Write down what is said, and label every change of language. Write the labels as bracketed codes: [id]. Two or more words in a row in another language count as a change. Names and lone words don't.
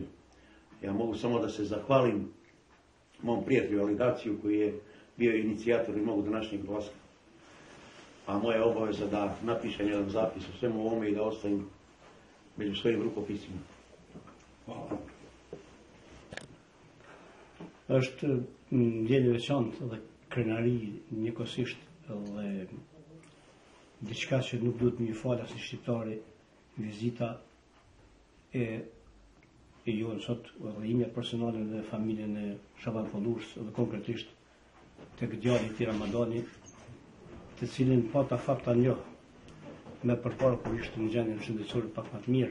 [bs] Ja mogu samo da se zahvalim mom prijatelju Aligaciju koji je bio inicijator i mog današnjeg dolaska. A moja obaveza da napišem jedan zapis o svemu ovome i da ostavim među svojim rukopisima. Hvala. [sq] Është ndjenjë veçantë dhe krenari njëkohësisht dhe diçka që nuk duhet më falas si shqiptari, vizita e jonë sot, rrëimja personale dhe familjen e Shaban Polushës dhe konkretisht tek djali i tij Ramadani, të cilin pata fat ta njoh me përpara kur ishte në gjendje shëndetësore pak më të mirë.